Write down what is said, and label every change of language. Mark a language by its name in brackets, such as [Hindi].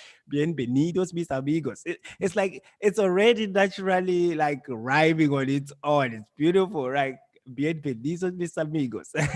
[Spanish] Bienvenidos, mis amigos. [English] It's like it's already naturally like rhyming on its own. It's beautiful, right? [Spanish] Bienvenidos, mis amigos.